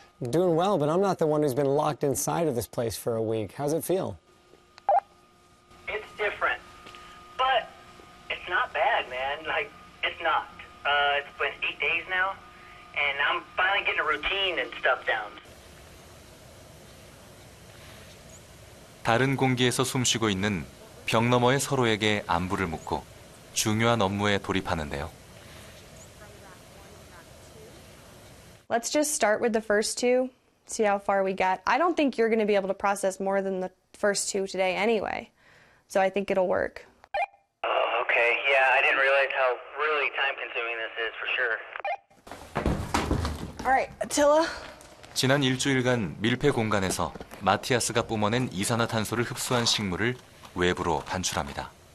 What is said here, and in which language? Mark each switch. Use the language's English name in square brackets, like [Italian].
[English] Doing well, but I'm not the one who's been locked inside of this place for a week. How's it feel? It's different. But it's not bad, man. Like, it's not. It's been 8 days now, and I'm finally getting a routine and stuff down. [Korean] 다른 공기에서 숨쉬고 있는 벽 너머의 서로에게 안부를 묻고 중요한 업무에 돌입하는데요. [English] Let's just start with the first two, see how far we get. I don't think you're going to be able to process more than the first two today anyway. So I think it'll work. Oh, okay. Yeah, I didn't realize how really time-consuming this is, for sure. All right, Attila. [Korean] 지난 일주일간 밀폐 공간에서 마티아스가 뿜어낸 이산화탄소를 흡수한 식물을 외부로 반출합니다.